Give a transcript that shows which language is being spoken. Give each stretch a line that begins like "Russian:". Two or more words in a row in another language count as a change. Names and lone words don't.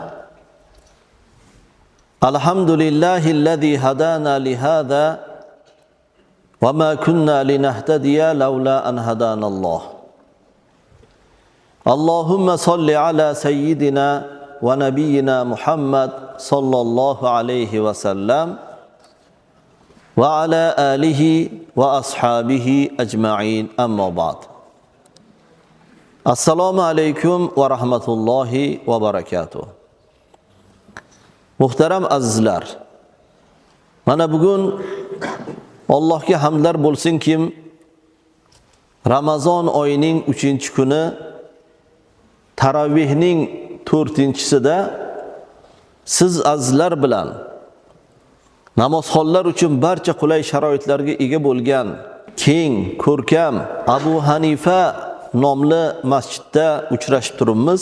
Arabic: الحمد لله الذي هدانا لهذا وما كنا لنهتدي لولا أن هدانا الله. اللهم صل على سيدنا ونبينا محمد صلى الله عليه وسلم وعلى آله وأصحابه أجمعين، أما بعد. السلام عليكم ورحمة الله وبركاته.
Uzbek: Muhtaram azizlar, mana bugun Allohga hamdlar bo'lsin kim Ramazon oyining 3-kuni taravihning 4-sida siz azizlar bilan namozxonlar uchun barcha qulay sharoitlarga ega bo'lgan keng, ko'rkam Abu Hanifa nomli masjidda uchrashib turibmiz.